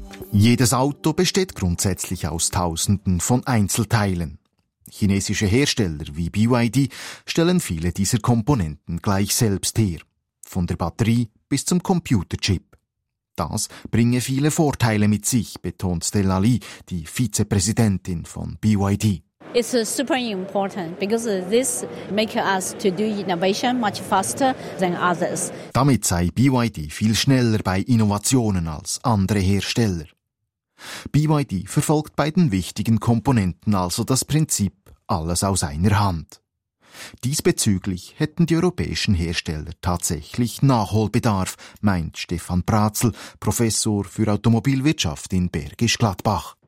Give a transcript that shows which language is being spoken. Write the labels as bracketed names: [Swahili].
[German] Jedes Auto besteht grundsätzlich aus Tausenden von Einzelteilen. Chinesische Hersteller wie BYD stellen viele dieser Komponenten gleich selbst her. Von der Batterie bis zum Computerchip. Das bringe viele Vorteile mit sich, betont Stella Li, die Vizepräsidentin von BYD. [English] It's super important because this makes us to do innovation much faster than others. [German] Damit sei BYD viel schneller bei Innovationen als andere Hersteller. BYD verfolgt bei den wichtigen Komponenten also das Prinzip «alles aus einer Hand». Diesbezüglich hätten die europäischen Hersteller tatsächlich Nachholbedarf, meint Stefan Pratzl, Professor für Automobilwirtschaft in Bergisch Gladbach.